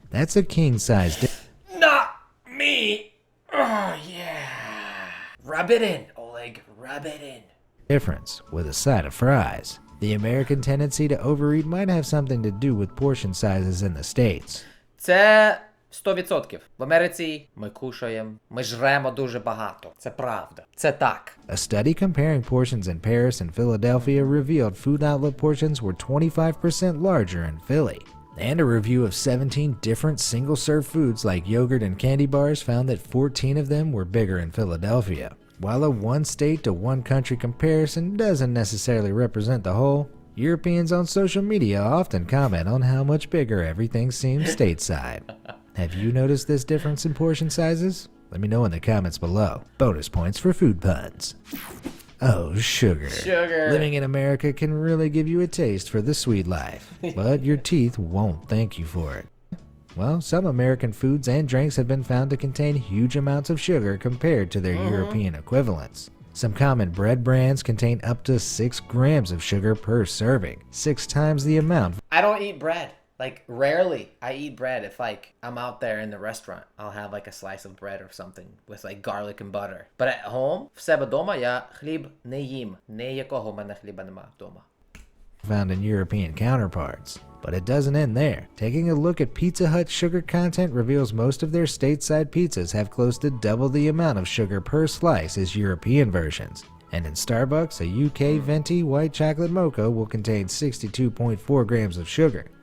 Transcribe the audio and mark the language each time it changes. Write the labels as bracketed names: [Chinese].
[English] That's a king-size difference. Not me. Oh, yeah. Rub it in, Oleg. Rub it in. With a side of fries. The American tendency to overeat might have something to do with portion sizes in the States. [Ukrainian] Це 100%. В Америці ми кушаємо, ми жремо дуже багато. Це правда. Це так. [English] A study comparing portions in Paris and Philadelphia revealed food outlet portions were 25% larger in Philly. And a review of 17 different single-serve foods like yogurt and candy bars found that 14 of them were bigger in Philadelphia. While a one-state to one-country comparison doesn't necessarily represent the whole, Europeans on social media often comment on how much bigger everything seems stateside. Have you noticed this difference in portion sizes? Let me know in the comments below. Bonus points for food puns. Oh, sugar. Sugar. Living in America can really give you a taste for the sweet life, but your teeth won't thank you for it. Well, some American foods and drinks have been found to contain huge amounts of sugar compared to their European equivalents. Some common bread brands contain up to 6 grams of sugar per serving, 6 times the amount. I don't eat bread. Like, rarely I eat bread. If, like, I'm out there in the restaurant, I'll have, like, a slice of bread or something with, like, garlic and butter. But at home, [Ukrainian] в себе дома, я хліб не їм. Ніякого в мене хліба нема вдома. [English] Found in European counterparts. But it doesn't end there. Taking a look at Pizza Hut's sugar content reveals most of their stateside pizzas have close to double the amount of sugar per slice as European versions. And in Starbucks, a UK venti white chocolate mocha will contain 62.4 grams of sugar.